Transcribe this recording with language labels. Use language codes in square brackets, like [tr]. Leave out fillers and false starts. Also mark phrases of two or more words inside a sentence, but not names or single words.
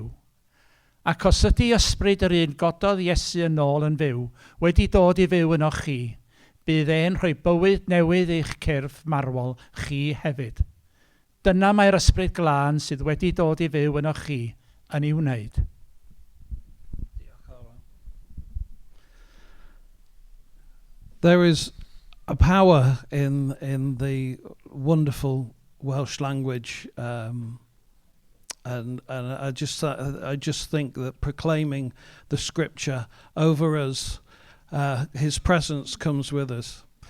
[cy] Ac os ydy ysbryd yr un gododd Iesu yn ôl yn fyw, wedi dod i fyw yno chi, bydd e'n rhoi bywyd newydd i'ch cyrff marwol chi hefyd. Dyna mae'r Ysbryd Glân sydd wedi dod i fyw yno chi yn ei wneud. [en] There is a power in the wonderful Welsh language, and I just think that proclaiming the Scripture over us, His presence comes with us.